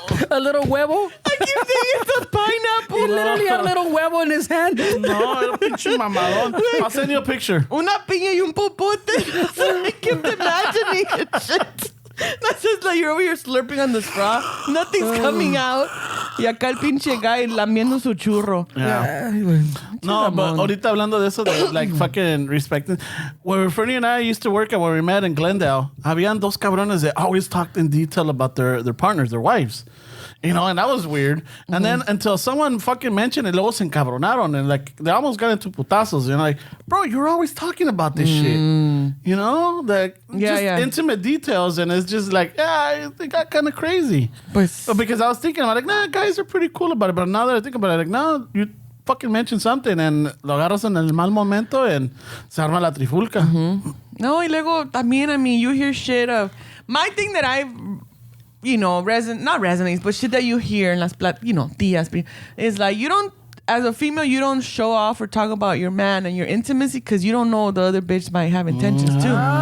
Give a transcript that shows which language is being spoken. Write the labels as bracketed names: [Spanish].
[English] A little huevo. I keep saying it's a He pineapple. literally had a little huevo in his hand. [Spanish] No, era pinche mamadón. [English] I'll send you a picture. [Spanish] Una piña y un popote. [English] I kept imagining it. Shit. That's just like you're over here slurping on the straw. Nothing's coming out. [Spanish] Y acá el pinche [English] guy [Spanish] lamiendo su churro. [English] Yeah. [Spanish] Ay, güey. [English] No, but Ramon. [Spanish] ahorita hablando de eso, de [English] like fucking respecting. When Fernie and I used to work at where we met in Glendale, [Spanish] habían dos cabrones [English] that always talked in detail about their partners, their wives. You know, and that was weird. And then until someone fucking mentioned it, [Spanish] luego se encabronaron [English] and like they almost got into putazos. You know, like, bro, you're always talking about this shit. You know, like just intimate details, and it's just like, yeah, it got kind of crazy. [Spanish] Pues, [English] But because I was thinking, I'm like, nah, guys are pretty cool about it. But now that I think about it, like, no, you fucking mentioned something and [Spanish] lo agarras en el mal momento [English] and [Spanish] se arma la trifulca. no, y luego también, [English] I mean, you hear shit of... My thing that I've... You know, not resonates, but shit that you hear in [Spanish] las tías, [English] is like you don't, as a female, you don't show off or talk about your man and your intimacy because you don't know the other bitch might have intentions too.